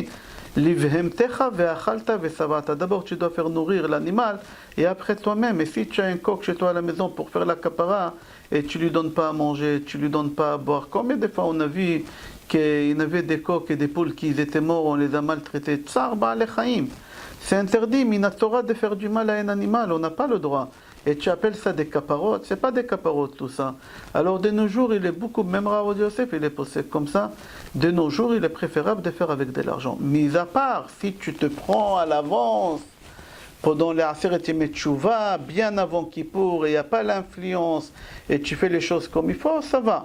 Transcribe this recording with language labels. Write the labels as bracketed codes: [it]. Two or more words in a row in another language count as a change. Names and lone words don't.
[he] לבהמתך ואכלת ושבעת. [fr] D'abord, tu dois faire nourrir l'animal et après toi-même. Et si tu as un coq chez toi à la maison pour faire la kapara et tu ne lui donnes pas à manger, tu ne lui donnes pas à boire. Combien de fois on a vu qu'il y avait des coqs et des poules qui étaient morts, on les a maltraités? [he] צער בעלי חיים. [fr] C'est interdit, minatora, de faire du mal à un animal, on n'a pas le droit. Et tu appelles ça des caparotes, c'est pas des caparotes tout ça. Alors de nos jours, il est beaucoup, même Rav Yosef, il est posé comme ça. De nos jours, il est préférable de faire avec de l'argent. Mis à part, si tu te prends à l'avance, pendant les [he] עשרת ימי תשובה, [fr] bien avant Kippour, et il n'y a pas l'influence, et tu fais les choses comme il faut, ça va.